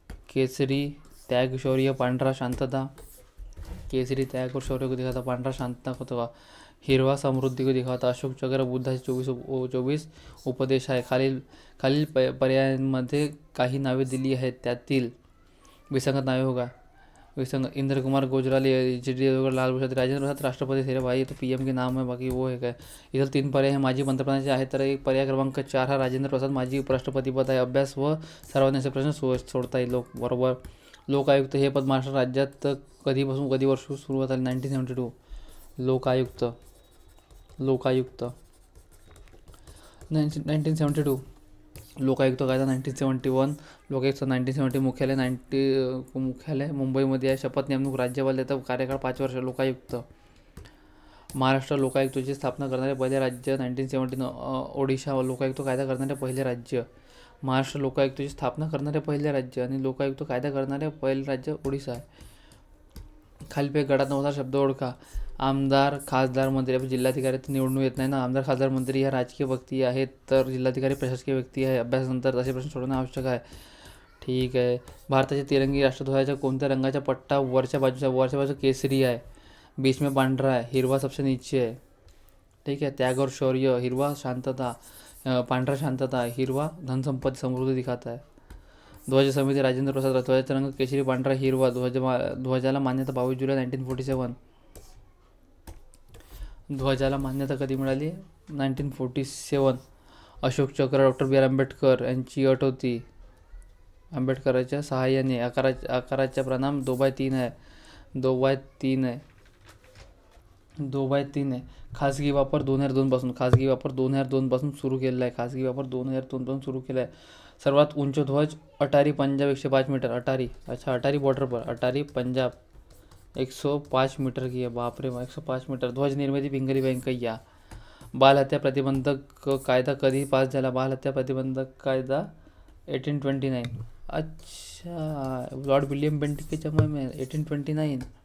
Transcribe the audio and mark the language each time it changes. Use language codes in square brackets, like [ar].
[mr] केसरी त्याग शौर्य, पांढरा शांतता. [hi] केसरी त्याग और शौर्य को दिखाता, पांढरा शांतता को दिखाता, हिरवा समृद्धी को दिखाता. [mr] अशोक चक्र बुद्धाचे 24 उपदेश आहे. खालील पर्यायांमध्ये काही नावे दिली आहेत, त्यातील विसंगत नावे होगा. विसंगत. [hi] इंद्र कुमार गुजराल, HD देवगढ़, लाल प्रसाद, राजेंद्र प्रसाद राष्ट्रपति थे. भाई तो PM के नाम है, बाकी वो है क्या. इधर 3 पर्याय है [mr] माजी पंतप्रधानाचे आहेत. तर एक पर्याय क्रमांक 4 हा राजेंद्र प्रसाद माजी उपराष्ट्रपती पद आहे. अभ्यास व सर्वांनी असे प्रश्न सोडता येईल. बरोबर. लोकायुक्त हे पद महाराष्ट्र राज्यात कधीपासून कधी वर्ष सुरुवात झाली? 1972. लोकायुक्त 1972. लोकायुक्त कायदा 1971. लोकायुक्त 1970. मुख्यालय मुंबईमध्ये आहे. शपथ नेमणूक राज्यपाल देतात. कार्यकाळ 5 वर्ष. लोकायुक्त. महाराष्ट्र लोकायुक्ताची स्थापना करणारे पहिले राज्य 1917. ओडिशा लोकायुक्त कायदा करणारे पहिले राज्य. महाराष्ट्र लोकायुक्ताची स्थापना करणारे पहिले राज्य आणि लोकायुक्त कायदा करणारे पहिले राज्य ओडिशा आहे. खालीलपैकी गटात नव्हता शब्द ओळखा. आमदार, खासदार, मंत्री. जिल्हाधिकारी तर निवडून येत नाही ना. आमदार, खासदार, मंत्री ह्या राजकीय व्यक्ती आहेत, तर जिल्हाधिकारी प्रशासकीय व्यक्ती आहे. अभ्यासानंतर असे प्रश्न सोडवणे आवश्यक आहे. ठीक आहे. भारताच्या तिरंगी राष्ट्रध्वजाच्या कोणत्या रंगाचा पट्टा वरच्या बाजूचा केसरी आहे, [hi] बीच में [mr] पांढरा आहे, हिरवा [hi] सबसे नीचे [mr] आहे. ठीक आहे. [hi] त्याग और शौर्य, हिरवा शांतता, पांढरा शांतता, हिरवा धनसंपत्ती समृद्धी दिखाता है. [mr] ध्वज समिती राजेंद्र प्रसाद ध्वजाचा रंग केशरी पांढरा हिरवा. ध्वजाला मान्यता 22 जुलै 1947. ध्वजाला मान्यता कधी मिळाली? 1947. अशोक चक्र डॉक्टर बी आर आंबेडकर यांची अट होती. आंबेडकरांच्या सहाय्याने. आकाराच्या प्रणाम 2/3 आहे. 2/3 आहे. 2/3 आहे. खाजगी वापर 2002 पासून. खाजगी वापर 2002 पासून सुरू केलेला आहे. खाजगी वापर 2002 पासून सुरू केला आहे. सर्वात उंच ध्वज अटारी पंजाब 105 मीटर. अटारी, [hi] अच्छा अटारी बॉर्डर पर. अटारी पंजाब 105 मीटर की है. बाप रे 105 मीटर. [mr] ध्वज निर्मिती पिंगली व्यंकय्या. बालहत्या प्रतिबंधक कायदा कधी पास झाला? बालहत्या प्रतिबंधक कायदा 1829. [hi] अच्छा, लॉर्ड विलियम बेंटिक के समय में 1829.